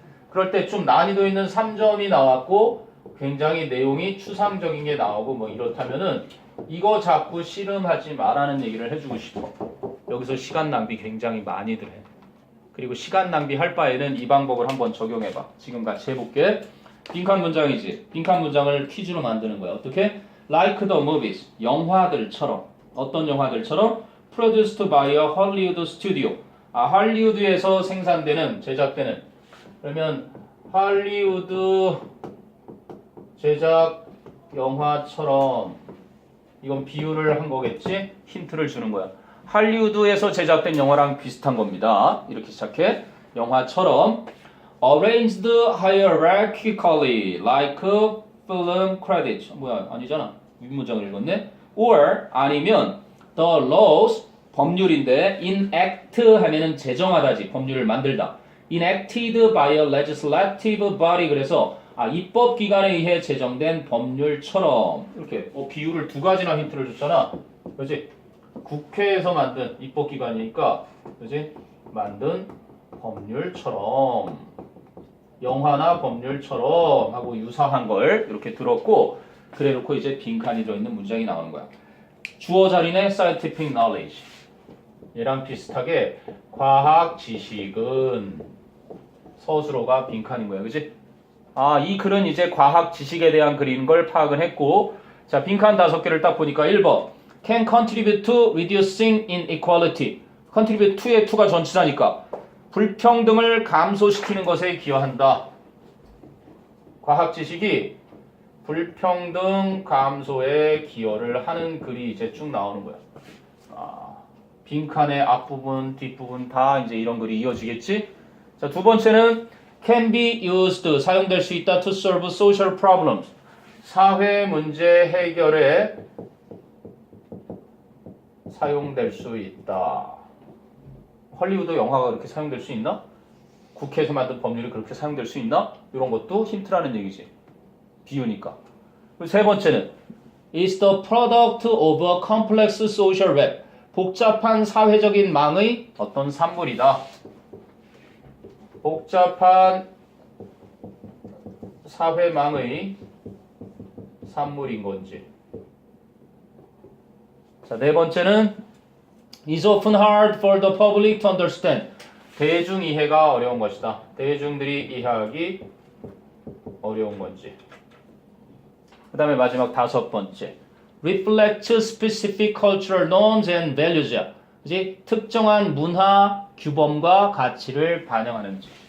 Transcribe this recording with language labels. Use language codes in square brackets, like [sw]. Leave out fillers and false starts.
[ko] 그럴 때 좀 난이도 있는 3점이 나왔고 굉장히 내용이 추상적인 게 나오고 뭐 이렇다면은 이거 자꾸 씨름하지 말라는 얘기를 해주고 싶어. 여기서 시간 낭비 굉장히 많이들 해. 그리고 시간 낭비할 바에는 이 방법을 한번 적용해봐. 지금 같이 해볼게. 빈칸 문장이지. 빈칸 문장을 퀴즈로 만드는 거야. 어떻게? [en] Like the movies. [ko] 영화들처럼. 어떤 영화들처럼? [en] Produced by a Hollywood studio. [ko] 할리우드에서 생산되는, 제작되는. 그러면 할리우드 제작 영화처럼. 이건 비유를 한 거겠지? 힌트를 주는 거야. 할리우드에서 제작된 영화랑 비슷한 겁니다. 이렇게 시작해. 영화처럼 [en] arranged hierarchically like film credits. [ko] 뭐야? 아니잖아. 윗문장을 읽었네. or 아니면 [en] the laws [ko] 법률인데 enact 하면은 제정하다지. 법률을 만들다. [en] enacted by a legislative body. [ko] 그래서 입법기관에 의해 제정된 법률처럼. 이렇게 비유를 두 가지나 힌트를 줬잖아. 그렇지? 국회에서 만든 입법기관이니까 그지? 만든 법률처럼 영화나 법률처럼 하고 유사한 걸 이렇게 들었고 그래 놓고 이제 빈칸이 들어있는 문장이 나오는 거야. 주어 자리네 [en] scientific knowledge [ko] 얘랑 비슷하게 과학 지식은 서술어가 빈칸인 거야. 그지? 이 글은 이제 과학 지식에 대한 글인 걸 파악을 했고 자 빈칸 5개를 딱 보니까 1번 [en] can contribute to reducing inequality. [ko] contribute to의 to가 전치사니까 불평등을 감소시키는 것에 기여한다. 과학 지식이 불평등 감소에 기여를 하는 글이 이제 쭉 나오는 거야. 빈칸의 앞부분, 뒷부분 다 이제 이런 글이 이어지겠지? 자, 두 번째는 [en] can be used [ko] 사용될 수 있다 [en] to solve social problems. [ko] 사회 문제 해결에 사용될 수 있다. 헐리우드 영화가 그렇게 사용될 수 있나? 국회에서 만든 법률이 그렇게 사용될 수 있나? 이런 것도 힌트라는 얘기지. 비유니까. 그리고 세 번째는 [en] is the product of a complex social web. [ko] 복잡한 사회적인 망의 어떤 산물이다. 복잡한 사회망의 산물인 건지. 자, 네 번째는 [en] is often hard for the public to understand. [ko] 대중 이해가 어려운 것이다. 대중들이 이해하기 어려운 건지. 그 다음에 마지막 5번째. [en] reflect specific cultural norms and values. [ko] 그치? 특정한 문화, 규범과 가치를 반영하는지.